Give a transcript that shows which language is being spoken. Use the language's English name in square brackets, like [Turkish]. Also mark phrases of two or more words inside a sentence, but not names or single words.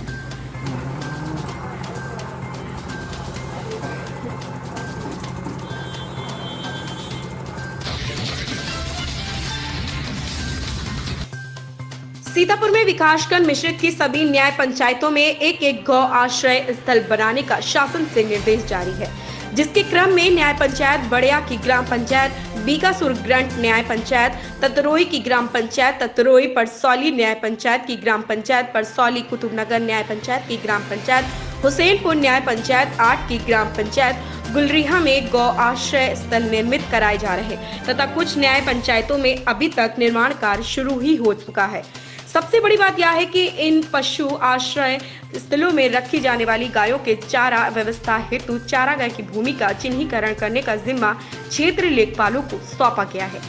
[Hindi] सीतापुर में विकासखंड मिश्रित की सभी न्याय पंचायतों में एक गौ आश्रय स्थल बनाने का शासन से निर्देश जारी है, जिसके क्रम में न्याय पंचायत बड़िया की ग्राम पंचायत, बीकासुर ग्रंट न्याय पंचायत, ततरोई की ग्राम पंचायत, ततरोई परसौली न्याय पंचायत की ग्राम पंचायत, परसौली कुतुबनगर न्याय पंचायत की ग्राम पंचायत, हुसैनपुर न्याय पंचायत 8 की ग्राम पंचायत, गुलरिहा में गौ आश्रय स्थल निर्मित कराए जा रहे तथा कुछ न्याय पंचायतों में अभी तक निर्माण कार्य शुरू ही हो चुका है। सबसे बड़ी बात यह है कि इन पशु आश्रय स्थलों में रखी जाने वाली गायों के चारा व्यवस्था हेतु चारागाह की भूमि का चिन्हीकरण करने का जिम्मा क्षेत्र लेखपालों को सौंपा गया है।